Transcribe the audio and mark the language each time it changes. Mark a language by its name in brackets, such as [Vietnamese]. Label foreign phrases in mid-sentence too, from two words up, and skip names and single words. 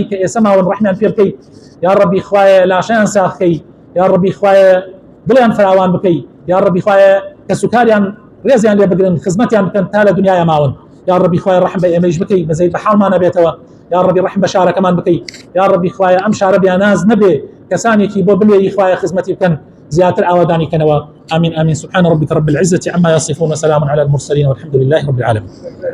[Central Kurdish] کە ئێستا ماون ڕەحمیان پێ بکەی یا ڕەبی خوایە لاشەیان ساخکەی یا ڕەبی خوایە دڵیان فراوان بکەی یا ڕەبی خوایە کە سوکاریان ڕێزیان لێ بگرن خزمەتیان بکەن تا لە دنیای ماون یا ڕەبی خوایە ڕەحم بە ئێمەش بکەی بەزەید بە حاڵمانە بێتەوە یا ڕەبی ڕەحم بە شارەکەمان بکەی یا ڕەبی خوایە ئەم شارە بیاناز نەبێ کەسانێکی بۆ بلێی خوایە خزمەتی بکەن زیاتر ئاوادانی کەنەوە [Arabic] آمين آمين سبحان ربك رب العزة عما يصفون وسلام على المرسلين والحمد لله رب العالمين